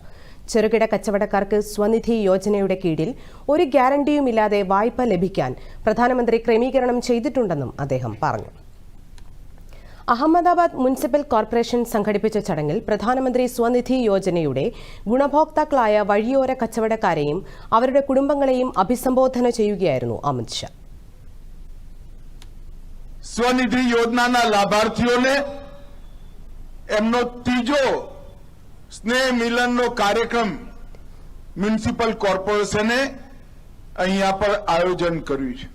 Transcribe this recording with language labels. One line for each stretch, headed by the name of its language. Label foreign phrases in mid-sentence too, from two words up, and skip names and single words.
Malayalam: ചെറുകിട കച്ചവടക്കാർക്ക് സ്വനിധി യോജനയുടെ കീഴിൽ ഒരു ഗ്യാരണ്ടിയുമില്ലാതെ വായ്പ ലഭിക്കാൻ പ്രധാനമന്ത്രി ക്രമീകരണം ചെയ്തിട്ടുണ്ടെന്നും അദ്ദേഹം പറഞ്ഞു. അഹമ്മദാബാദ് മുനിസിപ്പൽ കോർപ്പറേഷൻ സംഘടിപ്പിച്ച ചടങ്ങിൽ പ്രധാനമന്ത്രി സ്വനിധി യോജനയുടെ ഗുണഭോക്താക്കളായ വഴിയോര കച്ചവടക്കാരെയും അവരുടെ കുടുംബങ്ങളെയും അഭിസംബോധന ചെയ്യുകയായിരുന്നു અમિત શાહ.
Gujarati: સ્વનિધિ યોજનાના લાભાર્થીઓને એમનો ત્રીજો સ્નેહ મિલનનો કાર્યક્રમ મ્યુનિસિપલ કોર્પોરેશને અહીંયા પર આયોજન કર્યું છે.